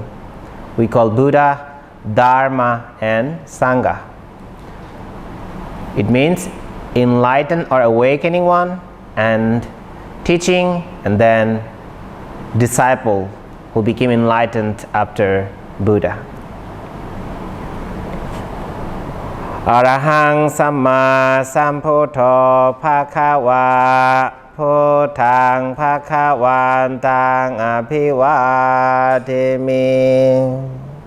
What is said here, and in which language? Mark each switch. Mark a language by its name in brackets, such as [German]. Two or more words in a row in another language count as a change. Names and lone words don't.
[English] We call Buddha, Dharma, and Sangha. It means enlightened or awakening one, and teaching, and then disciple who became enlightened after Buddha. [Pali] Arahang Samma Sambuddho Bhagava Buddhang Bhagavantang Abhivadimi.